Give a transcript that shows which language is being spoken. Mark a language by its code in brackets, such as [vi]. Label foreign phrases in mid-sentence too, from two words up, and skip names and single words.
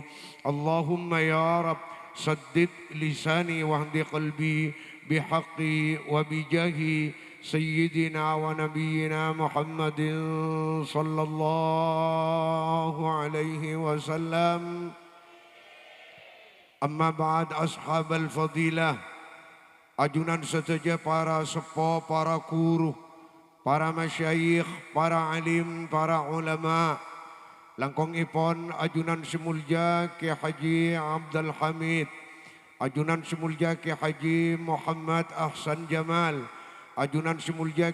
[ar] اللهم يا رب سدد لساني واهد قلبي بحق وبجاه سيدنا ونبينا محمد صلى الله عليه وسلم. أما بعد, أصحاب الفضيلة, [mad] ajunan sesaja para sepuh, para guru, para masyayikh, para alim, para ulama, langkongipun ajunan semulja Ki Haji Abdul Hamid, ajunan semulja Ki Haji Muhammad Ahsan Jamal, ajunan semulja